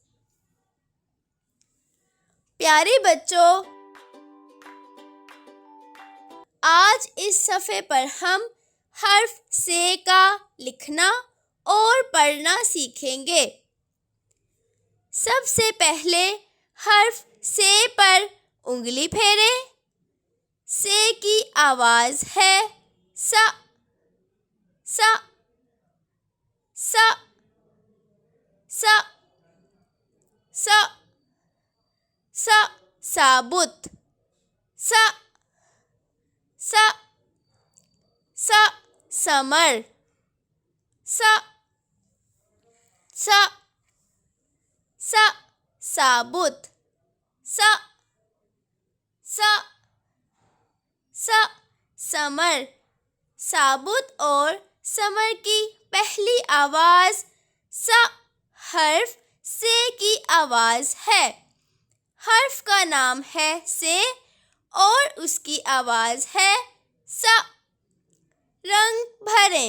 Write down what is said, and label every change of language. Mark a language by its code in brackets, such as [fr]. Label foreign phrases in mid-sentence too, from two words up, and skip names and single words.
[ur] پیارے بچوں، آج اس صفحے پر ہم حرف س کا لکھنا اور پڑھنا سیکھیں گے۔ سب سے پہلے حرف س پر انگلی پھیریں۔ س کی آواز ہے س، س، س، س، س، س، ثابت، س، س، س، ثمر، س، س، س، ثابت، س، س، س، ثمر۔ ثابت اور ثمر کی پہلی آواز س حرف س کی آواز ہے۔ حرف کا نام ہے س اور اس کی آواز ہے س۔ رنگ بھریں۔